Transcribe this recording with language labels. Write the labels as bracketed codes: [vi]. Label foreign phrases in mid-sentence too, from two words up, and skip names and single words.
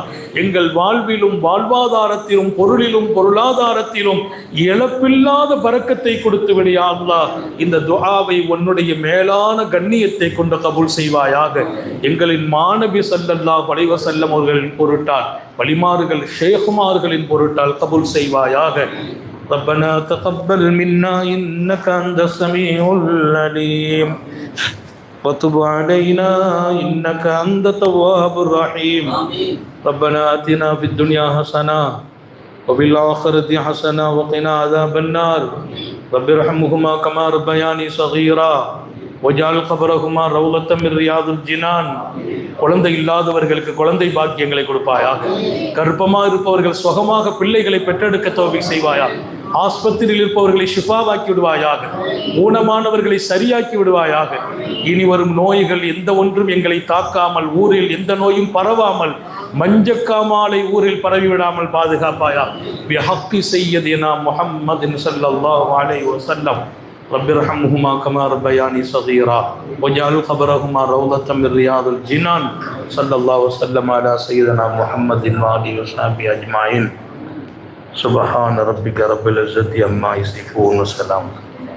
[ta] எங்கள் வாழ்விலும் வாழ்வாதாரத்திலும் பொருளிலும் பொருளாதாரத்திலும் இழப்பில்லாத பரக்கத்தை கொடுத்து விடியா அல்லாஹ். இந்த துஆவை உன்னுடைய மேலான கண்ணியத்தை கொண்டு கபூல் செய்வாயாக. எங்களின் மாநபி [ar] صلى الله عليه وسلم [ta] அவர்களின் பொருட்டால், வலிமார்கள் ஷேகுமார்களின் பொருட்டால் கபூல் செய்வாயாக. [ar] ربنا تقبل منا إنك أنت السميع العليم وتب علينا إنك أنت التواب الرحيم. ربنا آتنا في الدنيا حسنة وفي الآخرة حسنة وقنا عذاب النار. رب ارحمهما كما ربياني صغيرا وجعل قبرهما روضة من رياض الجنان. [ta] குழந்தை இல்லாதவர்களுக்கு குழந்தை பாக்கியங்களை கொடுப்பாயாக. கர்ப்பமாக இருப்பவர்கள் சுகமாக பிள்ளைகளை பெற்றெடுக்க தௌஃபீக் செய்வாயாக. ஆஸ்பத்திரியில் இருப்பவர்களை ஷிஃபாவாக்கி விடுவாயாக. ஊனமானவர்களை சரியாக்கி விடுவாயாக. இனி வரும் நோய்கள் எந்த ஒன்றும் எங்களை தாக்காமல், ஊரில் எந்த நோயும் பரவாமல், மஞ்சக்காமாலை ஊரில் பரவிவிடாமல் பாதுகாப்பாயா. [ar] بحق سيدنا محمد صلى الله عليه وسلم. رب ارحمهما كما ربياني صغيرا وجعل قبرهما روضة من رياض الجنان. صلى الله وسلم على سيدنا محمد وآله وصحبه أجمعين. سبحان ربك رب العزة عما يصفون وسلام.